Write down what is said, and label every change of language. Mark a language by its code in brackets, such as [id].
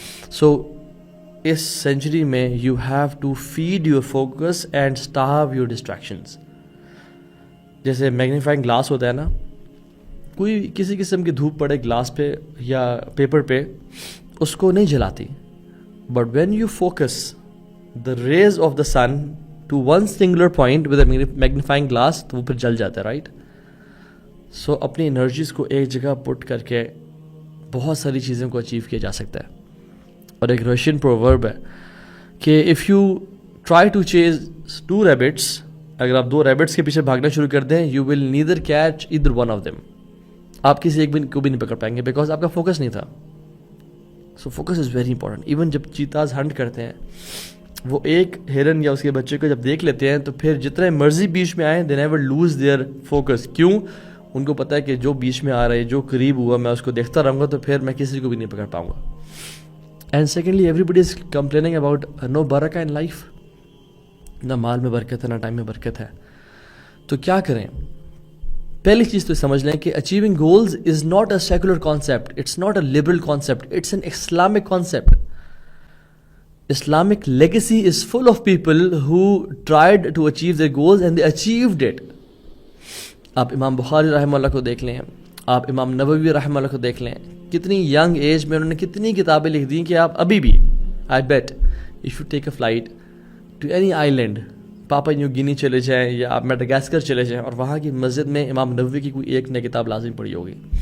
[en] So اس century میں you have to feed your focus and starve your distractions. [ur] جیسے magnifying glass ہوتا ہے نا، کوئی کسی قسم کی دھوپ پڑے گلاس پہ یا پیپر پہ اس کو نہیں جلاتی. [en] But when you focus the rays of the sun to one singular point with a magnifying glass, [ur] تو وہ پھر جل جاتا ہے، رائٹ. سو اپنی انرجیز کو ایک جگہ پٹ کر کے بہت ساری چیزوں کو اچیو کیا جا سکتا ہے. اور ایک رشین پروورب ہے کہ [en] if you try to chase 2 rabbits، [ur] اگر آپ 2 ریبٹس کے پیچھے بھاگنا شروع کر دیں، [en] you will neither catch either one of them. [ur] آپ کسی ایک کو بھی نہیں پکڑ پائیں گے بیکاز آپ کا فوکس نہیں تھا. [en] So focus is very important. [ur] Even جب چیتاز ہنٹ کرتے ہیں، وہ ایک ہرن یا اس کے بچے کو جب دیکھ لیتے ہیں تو پھر جتنے مرضی بیچ میں آئیں [en] They never lose their focus. [ur] کیوں؟ ان کو پتہ ہے کہ جو بیچ میں آ رہا ہے، جو قریب ہوا، میں اس کو دیکھتا رہوں گا تو پھر میں کسی کو بھی نہیں پکڑ پاؤں گا. [en] And secondly everybody is complaining about no برکہ in life. [ur] نہ مال میں برکت ہے، [en] نہ ٹائم میں برکت ہے. [ur] تو کیا کریں؟ پہلی چیز تو سمجھ لیں کہ [en] Achieving goals is not a secular concept, it's not a liberal concept, it's an Islamic concept. Islamic legacy is full of people who tried to achieve their goals and they achieved it. [ur] آپ امام بخاری رحمہ اللہ کو دیکھ لیں, آپ امام نووی رحمہ اللہ کو دیکھ لیں, کتنی ینگ ایج میں انہوں نے کتنی کتابیں لکھ دی کہ آپ ابھی بھی [en] I bet if you take a flight to any island, [ur] papa new گینی چلے جائیں یا آپ میڈاگاسکر چلے جائیں اور وہاں کی مسجد میں امام نووی کی کوئی ایک نئی کتاب لازم پڑھی ہوگی.